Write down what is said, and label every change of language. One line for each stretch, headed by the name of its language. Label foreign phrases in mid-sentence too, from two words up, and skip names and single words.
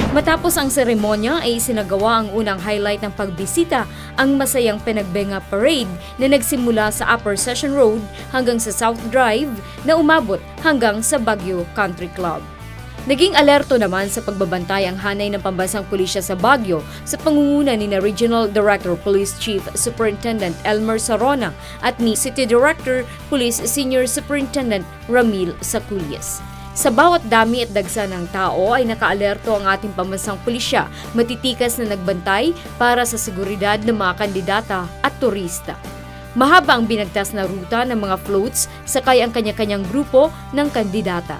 Filipino: Matapos ang seremonya ay isinagawa ang unang highlight ng pagbisita, ang masayang Pinagbenga Parade na nagsimula sa Upper Session Road hanggang sa South Drive na umabot hanggang sa Baguio Country Club. Naging alerto naman sa pagbabantay ang hanay ng pambansang pulisya sa Baguio sa pangunguna ni Regional Director Police Chief Superintendent Elmer Sarona at ni City Director Police Senior Superintendent Ramil Saculias. Sa bawat dami at dagsa ng tao ay nakaalerto ang ating pambansang pulisya, matitikas na nagbantay para sa seguridad ng mga kandidata at turista. Mahaba ang binagtas na ruta ng mga floats sakay ang kanya-kanyang grupo ng kandidata.